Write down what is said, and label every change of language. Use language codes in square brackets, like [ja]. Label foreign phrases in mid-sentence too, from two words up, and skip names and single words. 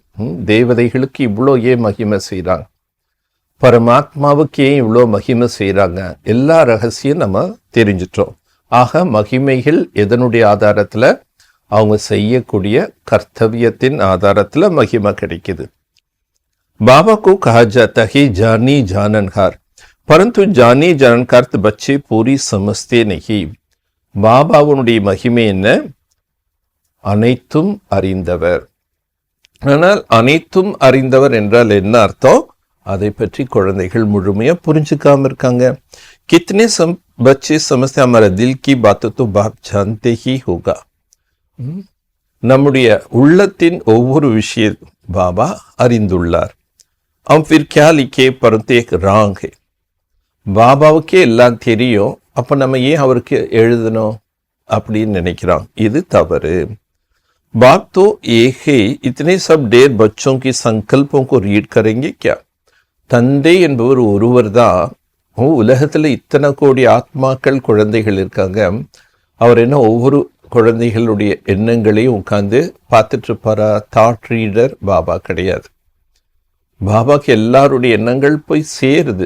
[ta] தேவதைகளுக்கு இவ்வளோ ஏன் மகிமை செய்கிறாங்க, பரமாத்மாவுக்கு ஏன் இவ்வளோ மகிமை செய்கிறாங்க, எல்லா ரகசியம் நம்ம தெரிஞ்சிட்டோம். ஆக மகிமைகள் எதனுடைய ஆதாரத்தில்? அவங்க செய்யக்கூடிய கர்த்தவியத்தின் ஆதாரத்தில் மகிமை கிடைக்குது. [hi] बाबा को कहा जाता है जानी जाननहार, परंतु जानी जाननहार बच्चे पूरी समझते नहीं. [ta] பாபாவுடைய மகிமை என்ன? அனைத்தும் அறிந்தவர். ஆனால் அனைத்தும் அறிந்தவர் என்றால் என்ன அர்த்தம்? அதை பற்றி குழந்தைகள் முழுமையா புரிஞ்சுக்காம இருக்காங்க. [hi] कितने बच्चे समझते हमारा दिल की बातों तो बाप जानते ही होगा. [ta] நம்முடைய உள்ளத்தின் ஒவ்வொரு விஷயம் பாபா அறிந்துள்ளார். [hi] हम फिर क्या लिखे परंतु एक रांग है. [ta] பாபாவுக்கே எல்லாம் தெரியும், அப்ப நம்ம ஏன் அவருக்கு எழுதணும் அப்படின்னு நினைக்கிறோம். இது தவறு. [hi] बाप तो एक है, इतने सब ढेर बच्चों की संकल्पों को रीड करेंगे क्या? [ta] தந்தை என்பவர் ஒருவர் தான். உலகத்துல இத்தனை கோடி ஆத்மாக்கள் குழந்தைகள் இருக்காங்க. அவர் என்ன ஒவ்வொரு குழந்தைகளுடைய எண்ணங்களையும் உட்கார்ந்து பார்த்துட்டு இருப்பாரா? [en] thought reader [ta] பாபா கிடையாது. பாபாக்கு எல்லாருடைய எண்ணங்கள் போய் சேருது.